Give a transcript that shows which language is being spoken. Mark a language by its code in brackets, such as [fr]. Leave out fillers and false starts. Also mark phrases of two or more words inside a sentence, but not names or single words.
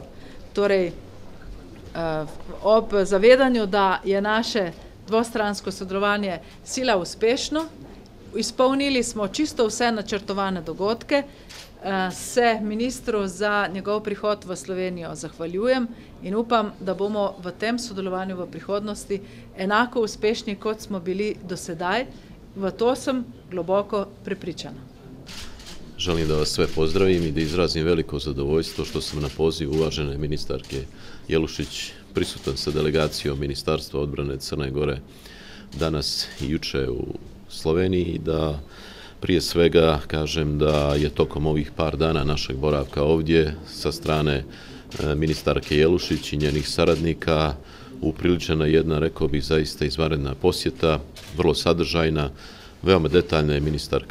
[sl] Torej, ob zavedanju, da je naše dvostransko sodelovanje sila uspešno, izpolnili smo čisto vse načrtovane dogodke, se ministru za njegov prihod v Slovenijo zahvaljujem in upam, da bomo v tem sodelovanju v prihodnosti enako uspešni, kot smo bili do sedaj. V to sem globoko prepričana. [sr] Želim da vas sve pozdravim i da izrazim veliko zadovoljstvo što sam na poziv uvažene ministarke Jelušić prisutan sa delegacijom Ministarstva odbrane Crne Gore danas i juče u Sloveniji i da prije svega kažem da je tokom ovih par dana našeg boravka ovdje sa strane ministarke Jelušić i njenih saradnika upriličena jedna, rekao bih, zaista izvanredna posjeta, vrlo sadržajna, veoma detaljna je ministarka